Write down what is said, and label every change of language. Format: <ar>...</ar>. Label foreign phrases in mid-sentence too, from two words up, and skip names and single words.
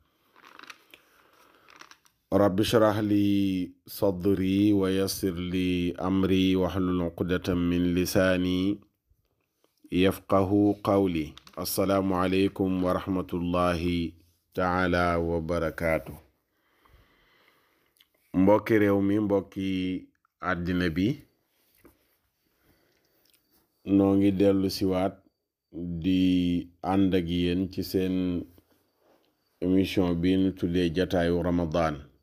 <ar>رب اشرح لي صدري ويسر لي أمري واحلل عقدة من لساني يفقه قولي. السلام عليكم ورحمة الله تعالى وبركاته.</ar> <wo>mbokki réew mi, mbokki àddina bi, noo ngi dellu siwaat di ànd ak yéen ci seen émission bi nu tuddee jataayu Ramadan.</wo>